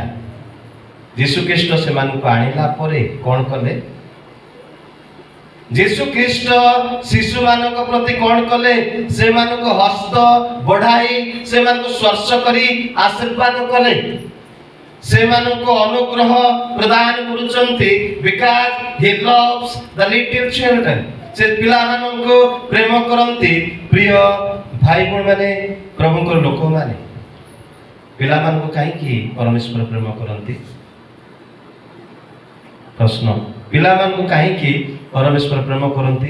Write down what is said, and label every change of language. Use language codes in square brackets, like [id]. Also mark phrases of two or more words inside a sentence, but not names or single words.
[or] ଯୀଶୁ ଖ୍ରୀଷ୍ଟ ସେମାନଙ୍କୁ ଆଣିଲା ପରେ କ'ଣ କଲେ? ଯୀଶୁ ଖ୍ରୀଷ୍ଟ ଶିଶୁମାନଙ୍କ ପ୍ରତି କ'ଣ କଲେ? ସେମାନଙ୍କୁ ହସ୍ତ ବଢାଇ ସେମାନଙ୍କୁ ସ୍ପର୍ଶ କରି ଆଶୀର୍ବାଦ କଲେ, ସେମାନଙ୍କୁ ଅନୁଗ୍ରହ ପ୍ରଦାନ କରୁଛନ୍ତି। [en] ବିକଜ he loves the little children, [or] ସେ ପିଲାମାନଙ୍କୁ ପ୍ରେମ କରନ୍ତି। ପ୍ରିୟ ଭାଇ ଭଉଣୀମାନେ, ପ୍ରଭୁଙ୍କର ଲୋକମାନେ, ପିଲାମାନଙ୍କୁ କାହିଁକି ପରମେଶ୍ୱର ପ୍ରେମ କରନ୍ତି? ପ୍ରଶ୍ନ, ପିଲାମାନଙ୍କୁ କାହିଁକି ପରମେଶ୍ୱର ପ୍ରେମ କରନ୍ତି?